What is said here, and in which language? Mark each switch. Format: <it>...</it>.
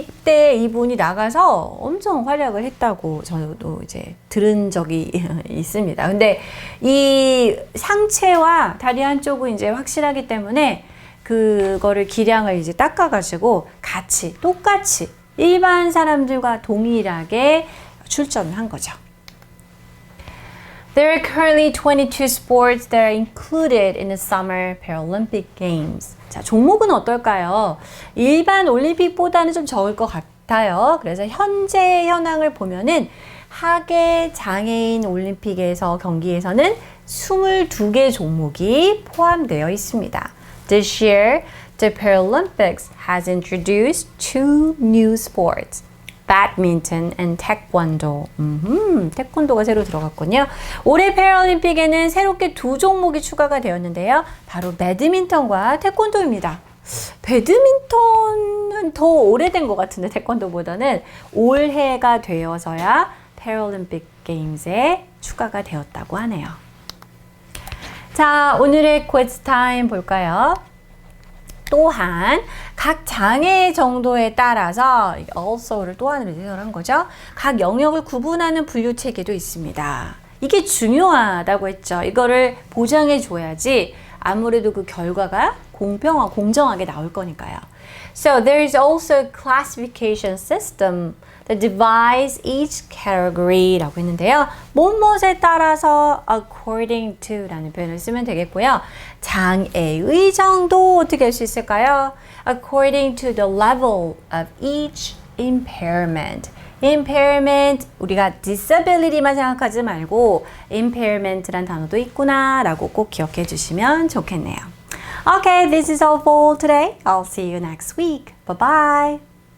<ko>이때 이분이 나가서 엄청 활약을 했다고 저도 이제 들은 적이 있습니다. 근데 이 상체와 다리 한쪽은 이제 확실하기 때문에 그거를 기량을 이제 닦아가지고 똑같이 일반 사람들과 동일하게 출전을 한 거죠.</ko> <en>There are currently 22 sports that are included in the Summer Paralympic Games.</en> <ko>자, 종목은 어떨까요? 일반 올림픽보다는 좀 적을 것 같아요. 그래서 현재 현황을 보면은 하계 장애인 올림픽에서 경기에서는 22개 종목이 포함되어 있습니다.</ko> <en>This year, the Paralympics has introduced two new sports. Badminton and Taekwondo.</en> <ko>태권도가 새로 들어갔군요. 올해 패럴림픽에는 새롭게 두 종목이 추가가 되었는데요. 바로 배드민턴과 태권도입니다. 배드민턴은 더 오래된 것 같은데 태권도보다는 올해가 되어서야 패럴림픽 게임즈에 추가가 되었다고 하네요. 자, 오늘의 quiz 타임 볼까요? 또한 각 장애 정도에 따라서 also를 또한으로 해석한 거죠. 각 영역을 구분하는 분류 체계도 있습니다. 이게 중요하다고 했죠. 이거를 보장해 줘야지 아무래도 그 결과가 공정하게 나올 거니까요.</ko> <en>So there is also a classification system that divides each category라고</en> <ko>했는데요. 무엇에 따라서</ko> <en>according to</en> <ko>라는 표현을 쓰면 되겠고요. 장애의 정도 어떻게 할 수 있을까요?</ko> <en>According to the level of each impairment.</en> <ko>impairment 우리가 disability만 생각하지 말고 impairment란 단어도 있구나 라고 꼭 기억해 주시면 좋겠네요.</ko> <en>Okay, this is all for today. I'll see you next week. Bye bye.</en>